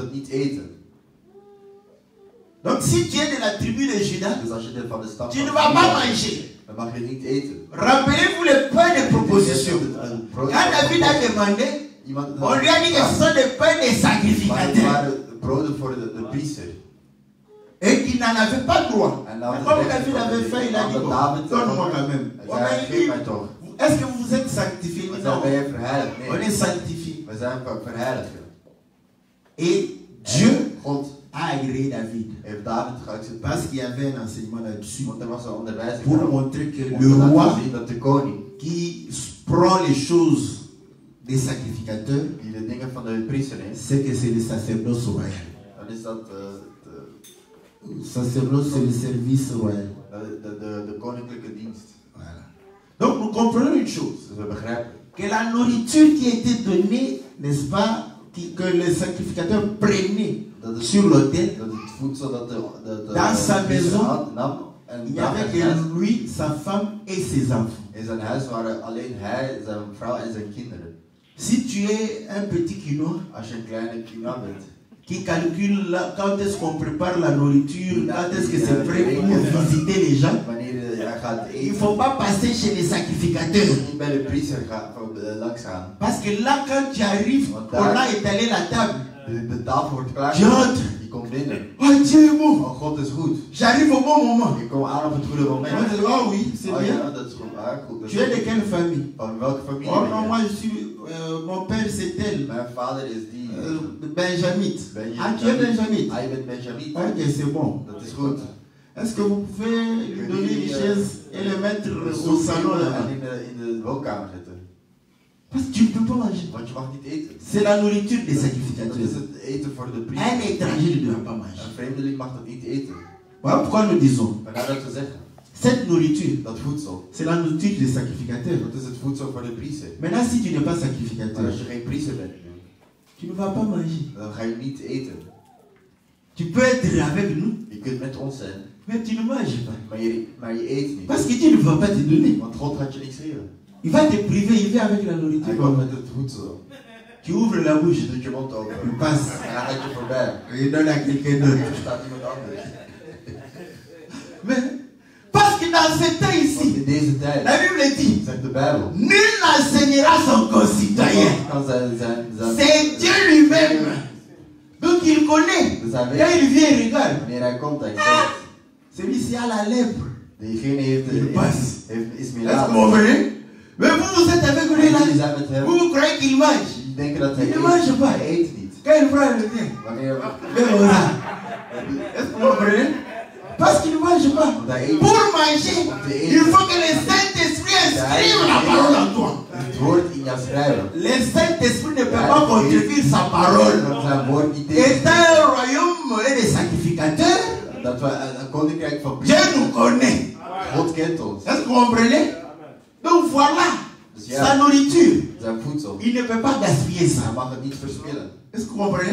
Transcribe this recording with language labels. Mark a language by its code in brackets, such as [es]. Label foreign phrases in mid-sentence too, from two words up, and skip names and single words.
[fr] Donc si tu es de la tribu de Juda, tu ne vas pas manger. Rappelez-vous le pain de proposition. Quand David a demandé, on lui a dit que ce sont des pains des sacrificateurs. [nl] broden voor de priester. [fr] Et qui n'en avait pas droit. En Comme David avait fait, il a dit, donne-moi quand même. [nl] Geef mij toch. [fr] Est-ce que vous êtes sanctifié? Non. [nl] Ben je verheiligd? [fr] On [nl] Nee. [fr] est sanctifié. [nl] We zijn verheiligd. [fr] Et Dieu [nl] God [fr] a agréé David. [nl] heeft David geaccepteerd. [fr] Parce qu'il y avait un enseignement là-dessus. [nl] Want er was een onderwijzing [fr] Pour [nl] daarop. [fr] montrer que [nl] Om [fr] le [nl] te laten [fr] roi [nl] zien dat de koning [fr] qui prend les choses des sacrificateurs, [nl] die de dingen van de priester neemt, [fr] c'est que c'est le sacerdoce royal. [nl] dan is dat [fr] Le sacerdoce, c'est le service royal. [nl] de koninklijke dienst. [fr] Voilà. Donc nous comprenons une chose. [nl] Dus we begrijpen [fr] Que la nourriture qui était donnée, n'est-ce pas, que le sacrificateur prenait sur l'autel, [nl] dat het voedsel dat de [fr] dans sa [nl] priester [fr] maison, [nl] nam en [fr] il n'y avait que lui, sa femme et ses enfants. [nl] in zijn huis waren alleen hij, zijn vrouw en zijn kinderen. [fr] Si tu es un petit quinoa [nl] Als je een kleine kina bent, [fr] qui calcule quand est-ce qu'on prépare la nourriture, quand est-ce que c'est prêt pour visiter les gens, [nl] wanneer je gaat [fr] il ne [nl] eten, [fr] faut pas passer chez les sacrificateurs. [nl] niet bij de priester langs gaan. [fr] Parce que là, quand tu arrives, on a étalé la table. [nl] De tafel wordt klaar. [fr] Tu entres. [nl] Je komt binnen. [fr] Oh Dieu est bon. [nl] Oh, God is goed. [fr] J'arrive au bon moment. [nl] Je komt aan op het goede moment. [fr] On dit, oh oui, c'est [nl] Oh [fr] bien. [nl] ja, dat is goed. Ah, goed. Dat is [fr] Tu es de [nl] goed. [fr] quelle famille? [nl] Van welke familie [fr] Oh [nl] ben [fr] non, [nl] je? [fr] moi je suis. Mon père c'est tel. [nl] Mijn vader is die. [fr] Benjamite. Ah, tu es Benjamite. [nl] Ah, je bent Benjamite. [fr] Ok, c'est bon. [nl] Dat is goed. [fr] Est-ce que vous pouvez lui donner une chaise et le mettre au salon là-bas? [nl] in de woonkamer zitten. [fr] Parce que tu ne peux pas manger. [nl] Want je mag niet eten. [fr] C'est la nourriture des [nl] Dat [fr] sacrificateurs. [nl] is het eten voor de [fr] Un [nl] priester. [fr] étranger ne doit pas manger. [nl] Een vreemdeling mag dat niet eten. [fr] Voilà pourquoi nous disons, [nl] Maar nou dat we zeggen, [fr] cette nourriture, [nl] dat voedsel, [fr] c'est la nourriture des sacrificateurs. [nl] dat is het voedsel voor de priester. [fr] Maintenant, si tu n'es pas [nl] Maar [fr] sacrificateur, [nl] als je geen priester bent, [fr] tu ne vas pas manger. [nl] dan ga je niet eten. [fr] Tu peux être avec nous, [nl] Je kunt met ons zijn, [fr] mais tu ne manges pas. [nl] maar je eet niet. [fr] Parce que Dieu ne va pas te donner. [nl] Want God gaat je niks geven. [fr] Il va te priver, il vient avec la [nl] Hij [fr] nourriture. [nl] komt met het voedsel. [fr] Tu ouvres la bouche, [nl] Je doet je mond open. [fr] tu passes, [nl] En dan gaat je voorbij. [fr] il donne à quelqu'un d'autre. [nl] Er staat iemand anders. [fr] Mais, parce que dans ce temps [nl] Want [fr] ici, [nl] in deze tijd, [fr] la Bible dit, [nl] zegt de Bijbel, [fr] nul n'enseignera son concitoyen. [nl] kan zijn [fr] C'est Dieu lui-même. Donc il connaît. [nl] Dus hij [fr] Quand [nl] weet, [fr] il vient, il regarde. [nl] wanneer hij komt, hij kijkt. [fr] Celui-ci a la lèpre. [nl] Diegene [fr] Il passe. [nl] is [fr] Est-ce que vous [nl] miraal. [fr] comprenez? Mais vous avez avec lui [nl] Jullie [fr] là. [nl] zijn met hem. [fr] Vous croyez qu'il mange. [nl] Jullie denken dat hij [fr] Il ne mange [nl] eet. [fr] pas. [nl] Hij eet niet. [fr] Quand il prend le vin, [nl] Wanneer [fr] il aura. Est-ce que vous comprenez? Parce qu'il ne mange pas. [nl] Want hij eet. [fr] Pour manger, il faut que le Saint-Esprit inscrive la parole en toi. [nl] Het woord in jou schrijven. [fr] Le Saint-Esprit ne peut pas contredire sa parole. [nl] Dat zijn woord niet [fr] Et [nl] tegen. [fr] dans le royaume et les sacrificateurs, [nl] Dat we een koninkrijk van [fr] Dieu nous connaît. [nl] God kent ons. [fr] Est-ce que vous comprenez? Donc voilà, [nl] Dus ja, [fr] sa nourriture. [nl] zijn voedsel. [fr] Il ne peut pas gaspiller [nl] Hij [fr] ça. [nl] mag het niet verspillen. [fr] Est-ce que vous comprenez?